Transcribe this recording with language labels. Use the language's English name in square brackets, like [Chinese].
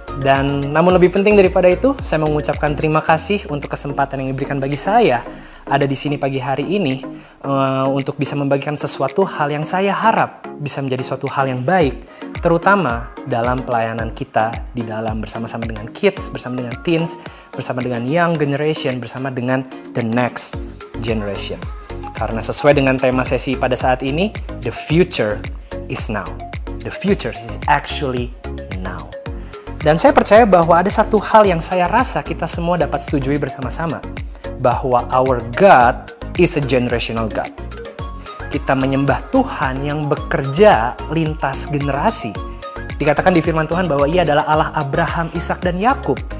[Indonesian] Dan namun lebih penting daripada itu, saya mengucapkan terima kasih untuk kesempatan yang diberikan bagi saya ada di sini pagi hari ini untuk bisa membagikan sesuatu hal yang saya harap bisa menjadi suatu hal yang baik, terutama dalam pelayanan kita di dalam bersama-sama dengan kids, bersama dengan teens, bersama dengan young generation, bersama dengan the next generation. Karena sesuai dengan tema sesi pada saat ini, [English] the future is now. The future is actually now. [Indonesian] Dan saya percaya bahwa ada satu hal yang saya rasa kita semua dapat setujui bersama-sama, bahwa [English] our God is a generational God. [Indonesian] Kita menyembah Tuhan yang bekerja lintas generasi. Dikatakan di firman Tuhan bahwa Ia adalah Allah Abraham, Ishak, dan Yakub.